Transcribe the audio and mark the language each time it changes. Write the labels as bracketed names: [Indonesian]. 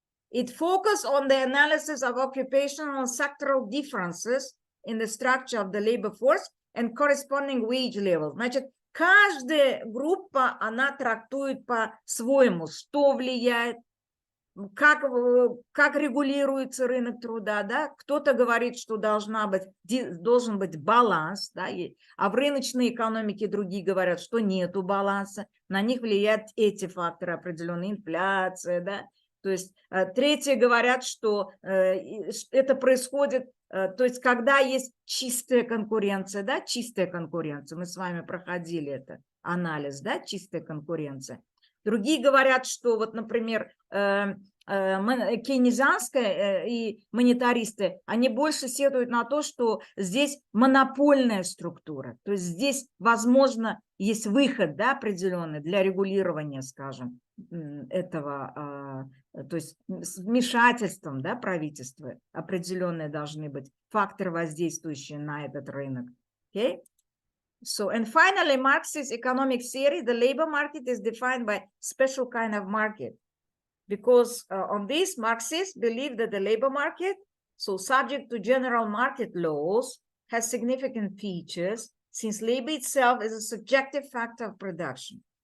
[English] It focuses on the analysis of occupational and sectoral differences in the structure of the labor force and corresponding wage levels. [Russian] Значит, каждая группа, она трактует по-своему, что влияет, как регулируется рынок труда, да? Кто-то говорит, что должен быть баланс, да? А в рыночной экономике другие говорят, что нету баланса, на них влияют эти факторы определенные, инфляция, да? То есть третьи говорят, что это происходит, то есть когда есть чистая конкуренция, да, чистая конкуренция, мы с вами проходили это, анализ, да, чистая конкуренция. Другие говорят, что вот, например, кейнизанская и монетаристы, они больше сетуют на то, что здесь монопольная структура, то есть здесь, возможно, есть выход, да, определенный для регулирования, скажем, этого, то есть с вмешательством, да, правительства определенные должны быть факторы, воздействующие на этот рынок. [English] Okay? So, and finally, Marxist economic theory, the labor market is defined by special kind of market. Because on this, Marxists believe that the labor market, so subject to general market laws, has significant features, since labor itself is a subjective factor of production.